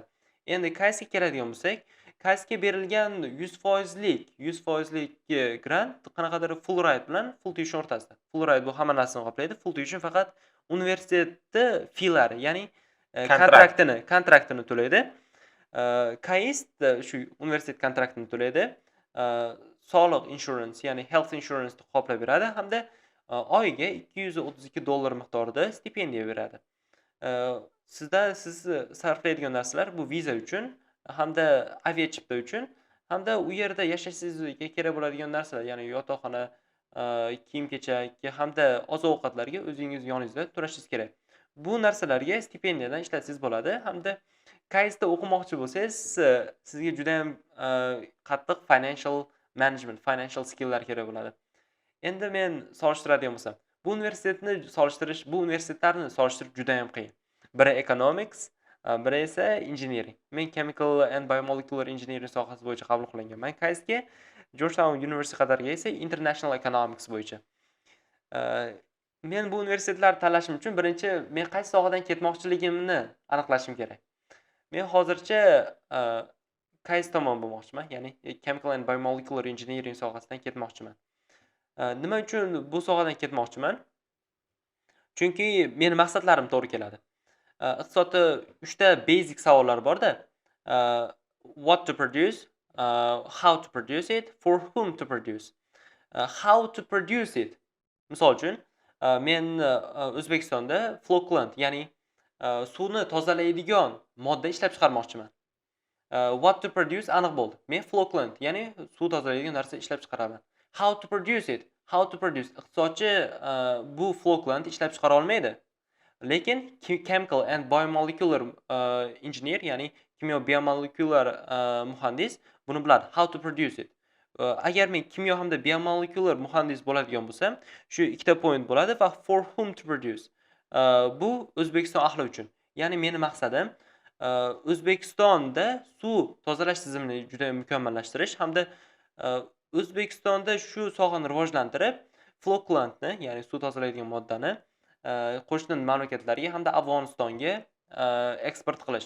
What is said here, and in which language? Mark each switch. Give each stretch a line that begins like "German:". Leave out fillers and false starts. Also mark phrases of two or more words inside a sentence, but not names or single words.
Uzbek: Endi KAISTga keladigan bo'lsak, KAISTga berilgan 100%lik grant qanaqadir
English: full ride
Uzbek: bilan
English: full tuition
Uzbek: o'rtasida.
English: Full ride
Uzbek: bu hamma narsani qoplaydi.
English: Full tuition
Uzbek: faqat universitetni feelari, ya'ni kontraktini to'laydi. KAIST shu universitet kontraktini to'laydi. Soliq insurance, ya'ni
English: health insurance
Uzbek: ni qoplab beradi hamda oyiga $232 miqdorida stipendiya beradi. Siz sarflaydigan narsalar bu viza uchun hamda aviachipta uchun hamda u yerda yashashingizga kerak bo'ladigan narsalar, ya'ni yotoqxona, kiyim-kechak hamda oziq-ovqatlarga o'zingiz yoningizda to'lashingiz kerak. Bu narsalarga stipendiyadan ishlatsangiz bo'ladi hamda Kaysda o'qimoqchi bo'lsangiz, sizga juda ham qattiq
English: financial management, financial skill'lar
Uzbek: kerak bo'ladi. Endi men solishtiradigan bo'lsam, bu universitetlarni solishtirish juda ham qiyin. Biri economics, biri esa engineering. Men
English: chemical and biomolecular engineering
Uzbek: sohasi bo'yicha qabul qilinganman Kaysga. Georgetown University qatoriga esa
English: international economics
Uzbek: bo'yicha. Men bu universitetlarni tanlashim uchun birinchi men qaysi sohadan ketmoqchiligimni aniqlashim kerak. Men hozircha Kays tomon bo'lmoqchiman, ya'ni
English: chemical and biomolecular engineering
Uzbek: sohasidan ketmoqchiman. Nima uchun bu sohadan ketmoqchiman? Chunki meni maqsadlarim to'g'ri keladi. Iqtisodda 3 ta basic savollar bor-da.
English: What to produce, how to produce it, for whom to produce. How to produce it.
Uzbek: Misol uchun, men O'zbekistonda flocculant, ya'ni suvni tozalaydigan modda ishlab chiqarmoqchiman.
English: What to produce
Uzbek: aniq bo'ldi. Men flocculant, ya'ni suv tozalaydigan narsa ishlab chiqaraman.
English: How to produce it. How to produce.
Uzbek: Iqtisodchi bu flocculant ishlab chiqara olmaydi. Lekin
English: chemical and biomolecular engineer,
Uzbek: ya'ni kimyo biomolekulyar muhandis buni biladi.
English: How to produce it.
Uzbek: Agar men kimyo hamda biomolekulyar muhandis bo'ladigan bo'lsam, shu ikkita point bo'ladi va
English: for whom to produce.
Uzbek: Bu O'zbekiston ahli uchun. Ya'ni meni maqsadim O'zbekistonda suv tozalash tizimini juda mukammallashtirish hamda O'zbekistonda shu sohani rivojlantirib, flocculantni, ya'ni suv tozalaydigan moddani qo'shni mamlakatlarga hamda Afg'onistonga eksport qilish.